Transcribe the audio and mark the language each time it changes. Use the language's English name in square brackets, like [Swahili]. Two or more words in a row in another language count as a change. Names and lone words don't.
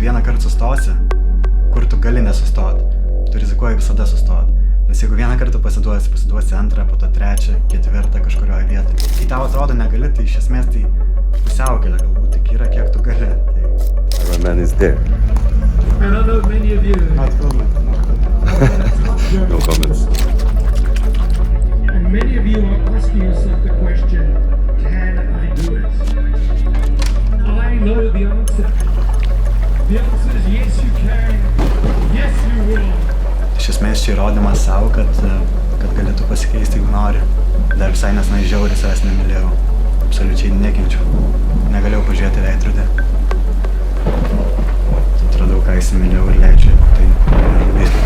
[Lithuanian] kartą sustosi, kur tu gali nesustot, tu rizikuoji visada sustot. Nes jeigu vieną kartą pasiduosi antrą, po to trečią, ketvirtą kažkurioje vietoje. Kai tau atrodo negali, tai iš esmės tai pusiaukelė galbūt tik yra, kiek tu gali. [English] Iron Man is there. And I know many of you. Not comment. No comments. And many of you are asking yourself the question, can I do it? I know the answer. The answer is yes you can, yes you will. [Lithuanian] Iš esmės čia įrodymas savo, kad galėtų pasikeisti, jeigu nori. Dar visai nesnai žiauriai savęs nemylėjau. Absoliučiai nekenčiau. Negalėjau pažiūrėti veidrodį. Atradau, ką įsimylėjau ir leidžiu. Tai nelabai.